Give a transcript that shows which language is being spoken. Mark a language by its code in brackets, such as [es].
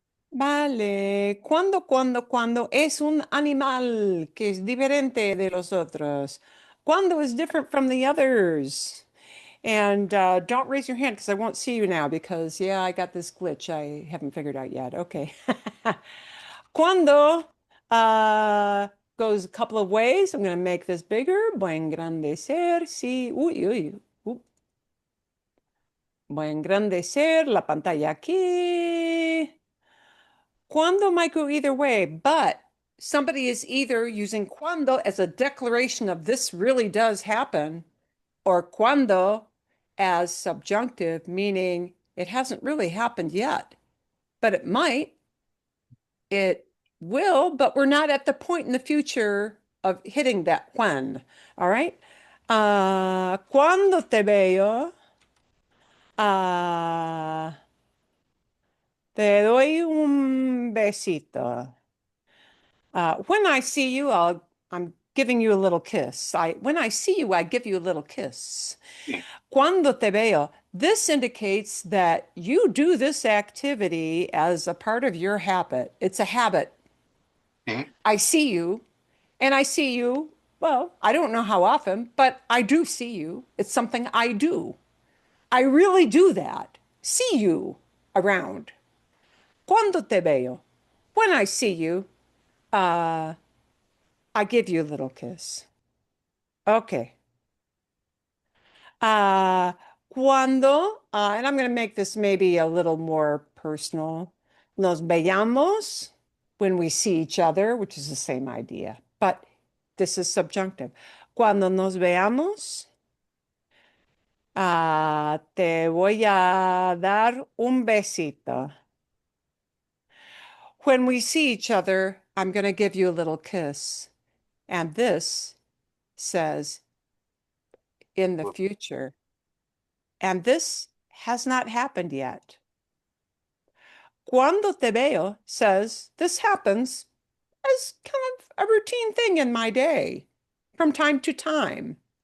[es] Vale, cuando es un animal que es diferente de los otros. [en] Cuando is different from the others. And don't raise your hand because I won't see you now because, yeah, I got this glitch I haven't figured out yet. Okay. Cuando goes a couple of ways. I'm going to make this bigger. [es] Voy a engrandecer. Sí. Uy, uy. Voy a engrandecer la pantalla aquí. Cuando [en] might go either way, but somebody is either using cuando as a declaration of this really does happen, or cuando as subjunctive, meaning it hasn't really happened yet, but it might, it will, but we're not at the point in the future of hitting that when. All right. [es] Cuando te veo, ah, te doy un besito. [en] When I see you, I'm giving you a little kiss. When I see you, I give you a little kiss. [es] Cuando te veo, [en] this indicates that you do this activity as a part of your habit. It's a habit. Mhm. I see you, and I see you, well, I don't know how often, but I do see you. It's something I do. I really do that. See you around. [es] Cuando te veo, [en] when I see you, uh, I give you a little kiss. Okay. Uh, and I'm going to make this maybe a little more personal. [es] Nos veamos, [en] when we see each other, which is the same idea, but this is subjunctive. [es] Cuando nos veamos, te voy a dar un besito. [en] When we see each other, I'm going to give you a little kiss. And this says in the future. And this has not happened yet. [es] Cuando te veo [en] says this happens as kind of a routine thing in my day from time to time.